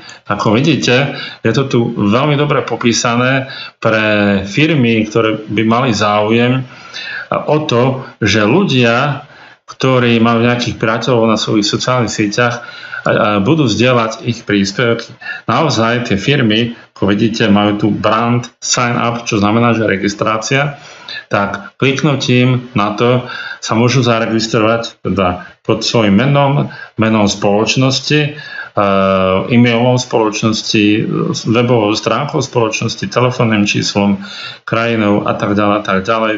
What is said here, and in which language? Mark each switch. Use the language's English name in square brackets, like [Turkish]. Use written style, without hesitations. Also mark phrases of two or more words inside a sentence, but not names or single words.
[Slovak] Ako vidíte, je to tu veľmi dobre popísané pre firmy, ktoré by mali záujem o to, že ľudia, ktorí majú nejakých priateľov na svojich sociálnych sieťach, budú zdieľať ich príspevky. Naozaj tie firmy, ako vidíte, majú tu [English] brand sign up, [Slovak] čo znamená, že registrácia, tak kliknutím na to sa môžu zaregistrovať teda pod svojím menom spoločnosti, e-mailom spoločnosti, webovou stránkou spoločnosti, telefónnym číslom, krajinou a tak ďalej.